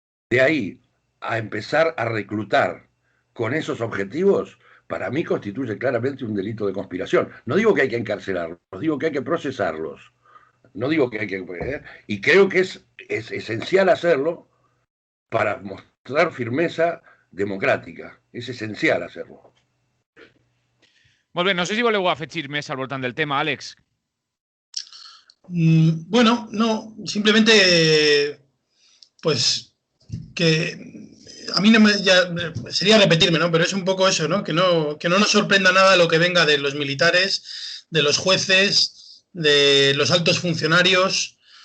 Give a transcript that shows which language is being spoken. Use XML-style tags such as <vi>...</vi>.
<es>De ahí a empezar a reclutar con esos objetivos, para mí constituye claramente un delito de conspiración. No digo que hay que encarcelarlos, digo que hay que procesarlos. No digo que hay que... y creo que es esencial hacerlo para mostrar firmeza democràtica.</es> <ca>És essencial</ca> <es>hacerlo.</es> <ca>Molt bé, no sé si voleu afegir més al voltant del tema, Àlex.</ca> <es>Bueno, no, simplemente pues que a mí sería repetirme, ¿no? Pero es un poco eso, ¿no? Que no nos sorprenda nada lo que venga de los militares, de los jueces, de los altos funcionarios.</es>